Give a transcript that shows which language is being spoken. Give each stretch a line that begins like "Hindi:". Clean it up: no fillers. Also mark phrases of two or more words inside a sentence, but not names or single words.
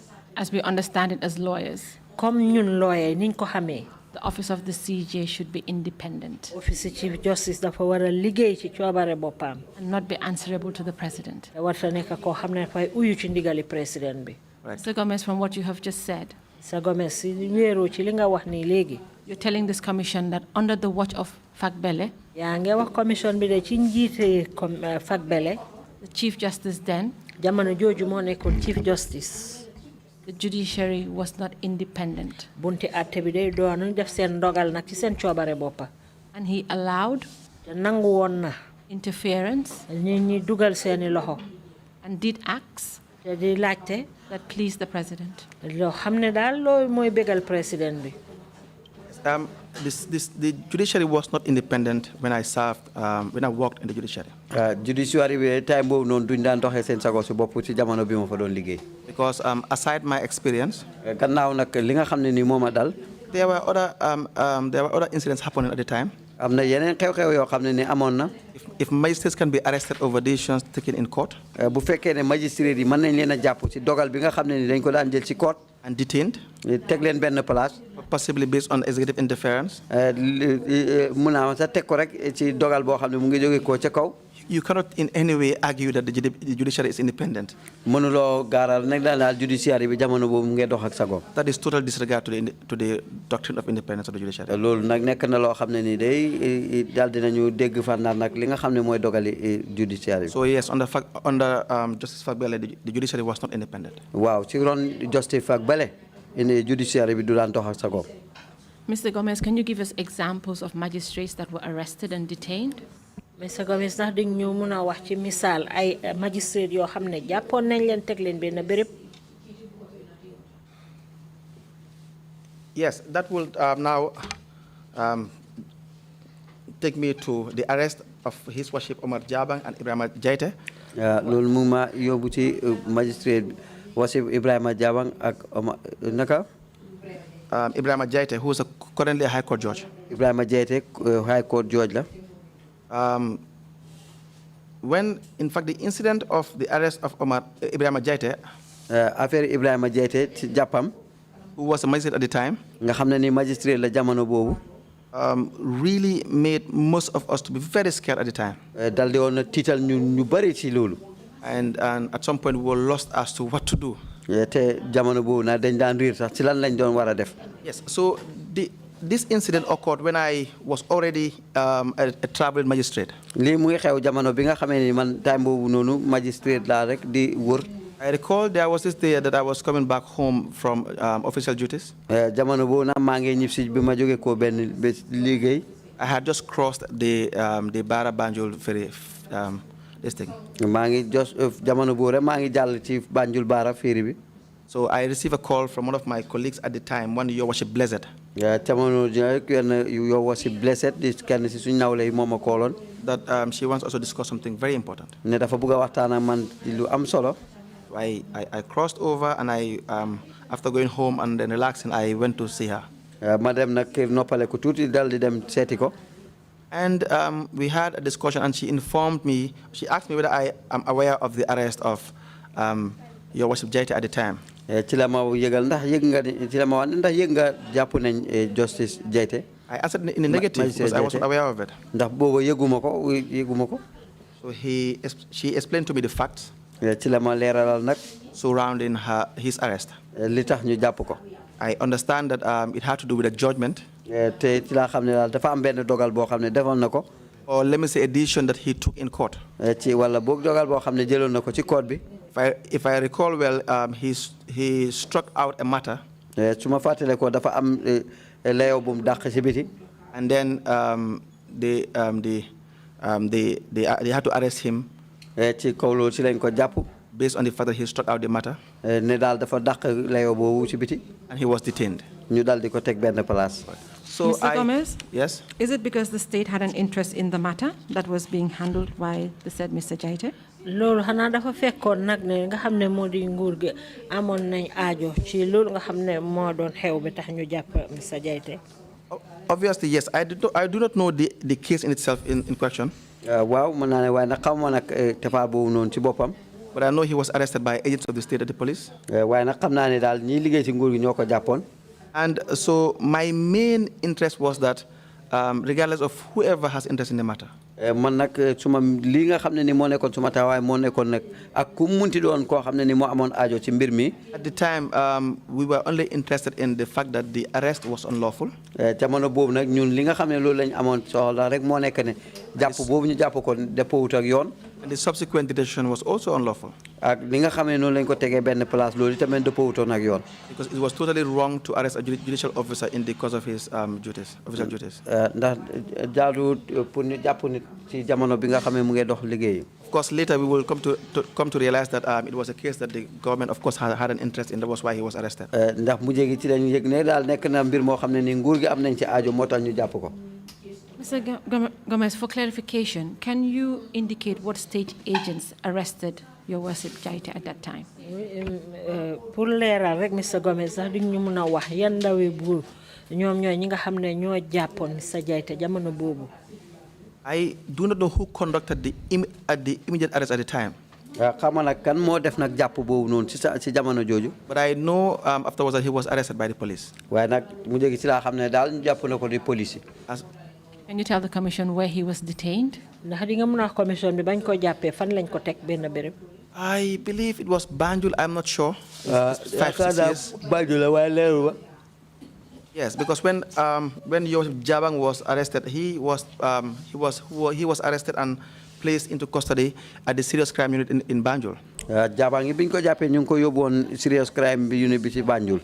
English: as we understand it as lawyers,
Wolof: comme ñun lawyer niñ ko xamee.
English: the office of the CJ should be independent
Wolof: office
English: Chief Justice
Wolof: dafa war a liggéey ci coobare boppam.
English: and not be answerable to the president.
Wolof: te warta nekk koo xam ne dafay uyu ci ndigali président bi.
English: Mr. Gomez, from what you have just said, Mr.
Wolof: Gomez si wéeroo ci li nga wax nii léegi.
English: you're telling this commission that under the watch of Fagbele,
Wolof: yaa ngi wax commission bi de ci njiite Fagbele.
English: the Chief Justice then
Wolof: jamono jooju moo nekkoon
English: Chief Justice. the judiciary was not independent.
Wolof: bunti atte bi day doon def sen dogal nak ci sen ciobare boppa.
English: And he allowed
Wolof: nangu won na
English: interference
Wolof: ñi dugal seeni loxo
English: and did acts
Wolof: te di laajte
English: that pleased the president.
Wolof: lo xamne dal loy moy bégal président bi.
English: The judiciary was not independent when I served, when I worked in the judiciary.
Wolof: Judiciary bi time boobu noonu duñ daan doxee seen sago si bopp ci jamono bi ma fa doon liggéey.
English: Because aside my experience,
Wolof: gannaaw nag li nga xam ne ni moo ma dal.
English: there were other incidents happening at the time.
Wolof: am na yeneen xew-xew yoo xam ne ni amoon na.
English: If magistrates can be arrested over decisions taken in court.
Wolof: bu fekkee ne magistrate yi mën nañ leen a jàpp ci dogal bi nga xam ne ni dañ ko daan jël ci court.
English: And detained.
Wolof: teg leen benn place.
English: Possibly based on executive interference.
Wolof: mun naa sax teg ko rek ci dogal boo xam ne mu ngi jóge ko ca kaw.
English: You cannot in any way argue that the judiciary is independent.
Wolof: mënuloo gaaral nag daal judiciary bi jamono boobu mu ngi dox ak sago.
English: That is total disregard to the doctrine of independence of the judiciary.
Wolof: loolu nag nekk na loo xam ne ni day daal dinañu dégg fànnaar nag li nga xam ne mooy dogali judiciary.
English: So yes, under Justice Fagbele, the judiciary was not independent.
Wolof: waaw ci ron Justice Fagbele
English: in the judiciary
Wolof: bi du daan dox ak sago.
English: Mr. Gomez, can you give us examples of magistrates that were arrested and detained? Mr.
Wolof: Gomez ndax di ñu mëna wax ci misal ay magistrate yoo xam ne jàppoon nañ leen teg leen benn béréb.
English: Yes, that will now take me to the arrest of His Worship Omar Jabang and Ibrahima Jaite.
Wolof: loolu mu ma yóbbu ci magistrate Worship Ibrahima Jabang ak naka. Ibrahima Jaite,
English: who is currently a High Court judge.
Wolof: Ibrahima Jaite
English: High Court judge
Wolof: la.
English: When, in fact, the incident of the arrest of Ibrahima Jaite,
Wolof: affaire Ibrahima Jaite ci jàppam.
English: who was a magistrate at the time,
Wolof: nga xam ne ni magistrate la jamono boobu.
English: really made most of us to be very scared at the time.
Wolof: dal di woon na tiital ñu bari ci loolu.
English: And at some point we were lost as to what to do.
Wolof: te jamono boobu nag dañ daan riir sax ci lan lañ doon war a def.
English: Yes, so this incident occurred when I was already a traveling magistrate.
Wolof: lii mu ngi xew jamono bi nga xamee ni man time boobu noonu magistrate laa rek di wër.
English: I recall there was this day that I was coming back home from official duties.
Wolof: jamono boobu nag maa ngi ñib si bi ma jóge ko benn bés liggéey.
English: I had just crossed the Bara Banjul ferry, this thing.
Wolof: maa ngi just jamono boobu rek maa ngi jàll ci Banjul Bara ferry bi.
English: So I received a call from one of my colleagues at the time, one Your Worship Blessed.
Wolof: jamono
English: Your Worship
Wolof: Blessed di kenn si suñu nawle yi moom a kooloon.
English: That she wants also to discuss something very important.
Wolof: ne dafa bëgg a waxtaan ak man lu am solo.
English: I crossed over and after going home and then relaxing, I went to see her.
Wolof: ma dem nag noppale ko tuuti dal di dem seeti ko.
English: And we had a discussion and she informed me, she asked me whether I am aware of the arrest of Your Worship Jaite at the time.
Wolof: ci la ma yëgal ndax yëg nga ci la ma wax ndax yëg nga jàpp nañ Justice Jaite.
English: I answered in the negative because I wasn't aware of it.
Wolof: ndax booba yëguma ko.
English: So she explained to me the facts
Wolof: ci la ma leeralal nag.
English: surrounding his arrest.
Wolof: li tax ñu jàpp ko.
English: I understand that it had to do with a judgment.
Wolof: te ci laa xam ne daal dafa am benn dogal boo xam ne defoon na ko.
English: Or let me say a decision that he took in court.
Wolof: ci wala boog dogal boo xam ne jëloon na ko ci court bi.
English: If I recall well, he struck out a matter.
Wolof: su ma fàttale ko dafa am layoo bu mu dàq ci biti.
English: And then they had to arrest him.
Wolof: ci kaw loolu ci lañ ko jàpp.
English: Based on the fact that he struck out the matter.
Wolof: ne daal dafa dàq layoo boobu ci biti.
English: And he was detained.
Wolof: ñu daal di ko teg benn place.
English: So Mr. Gomez? Yes? Is it because the state had an interest in the matter that was being handled by the said Mr. Jaite?
Wolof: loolu xanaa dafa fekkoon nag ne nga xam ne moo di nguur gi amoon nañ aajo ci loolu nga xam ne moo doon xew bi tax ñu jàpp Mr. Jaite.
English: Obviously, yes. I do not know the case in itself in question.
Wolof: waaw mën naa ne waaye nag xamuma nag tefaa boobu noonu ci boppam.
English: But I know he was arrested by agents of the state at the police.
Wolof: waaye nag xam naa ne daal ñiy liggéey ci nguur gi ñoo ko jàppoon.
English: And so my main interest was that regardless of whoever has interest in the matter.
Wolof: man nag suma lii nga xam ne ni moo nekkoon suma taxawaay moo nekkoon nag ak ku munti doon koo xam ne ni moo amoon aajo ci mbir mi.
English: At the time, we were only interested in the fact that the arrest was unlawful.
Wolof: jamono boobu nag ñun li nga xam ne loolu lañ amoon soxla rek moo nekk ne jàpp boobu ñu jàpp ko dëppoowut ak yoon.
English: And the subsequent detention was also unlawful.
Wolof: ak li nga xamee noonu lañ ko tegee benn place loolu tamit dëppawutoon ak yoon.
English: Because it was totally wrong to arrest a judicial officer in the course of his official duties.
Wolof: ndax jaadu pour ñu jàpp nit ci jamono bi nga xamee mu ngi dox liggéey.
English: Of course, later we will come to realize that it was a case that the government, of course, had an interest in. That was why he was arrested.
Wolof: ndax mu jéegi ci lañ yëg ne daal nekk na mbir moo xam ne ni nguur gi am nañ ci aajo moo tax ñu jàpp ko.
English: Mr. Gomez, for clarification, can you indicate what state agents arrested Your Worship Jaite at that time?
Wolof: Pour leeral rek Mr. Gomez sax di ñu mën a wax yan ndawi buur ñoom ñooy ñi nga xam ne ñoo jàppoon Mr. Jaite jamono boobu.
English: I do not know who conducted the immediate arrest at the time.
Wolof: xam nga nag kan moo def nag jàpp boobu noonu ci jamono jooju.
English: But I know afterwards that he was arrested by the police.
Wolof: waaye nag mu jéegi ci laa xam ne daal ñu jàpp na ko di police.
English: Can you tell the commission where he was detained?
Wolof: Ndax di nga mën a commission bi bañ ko jàppee fan lañ ko teg benn béréb.
English: I believe it was Banjul. I'm not sure. 5, 6 years.
Wolof: Banjul waaye leeru ba.
English: Yes, because when Your Worship Jabang was arrested, he was arrested and placed into custody at the serious crime unit in Banjul.
Wolof: Jabang biñ ko jàppee ñu ngi ko yóbbu woon
English: serious crime unit
Wolof: bi ci Banjul.